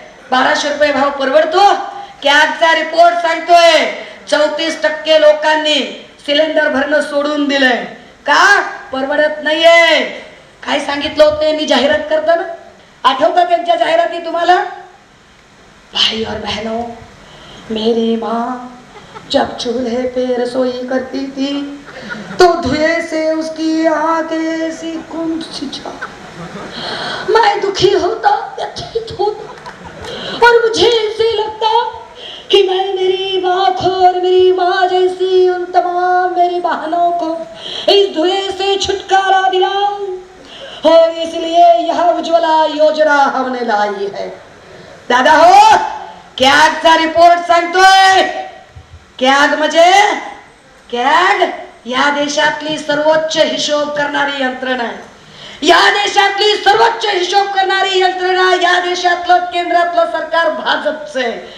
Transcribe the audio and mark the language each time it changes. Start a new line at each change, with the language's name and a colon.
Marathi: 1200 रुपये भाव परवडतो? कॅगचा रिपोर्ट सांगतोय 34% लोकांनी सिलेंडर भरणं सोडून दिलंय. का? परवडत नाहीये. काय सांगितलं होतं यांनी जाहिरात करताना? आठवतं त्यांच्या जाहिराती तुम्हाला?
Hindi: भाई और बहनों, मेरी माँ जब चूल्हे पे रसोई करती थी तो धुएं से उसकी आंखें ऐसी गुम सी जा. मैं दुखी होता, व्यथित होता और मुझे ऐसे लगता कि मैं मेरी माँ को और मेरी माँ जैसी उन तमाम मेरी बहनों को इस धुएं से छुटकारा दिलाऊं. और इसलिए यह उज्ज्वला योजना हमने लाई है.
Marathi: दादा हो, कॅगचा रिपोर्ट सांगतोय. कॅग म्हणजे कॅग या देशातली सर्वोच्च हिशोब करणारी यंत्रणा आहे. या देशातली सर्वोच्च हिशोब करणारी यंत्रणा, या देशातलं केंद्रातलं सरकार भाजपचं आहे.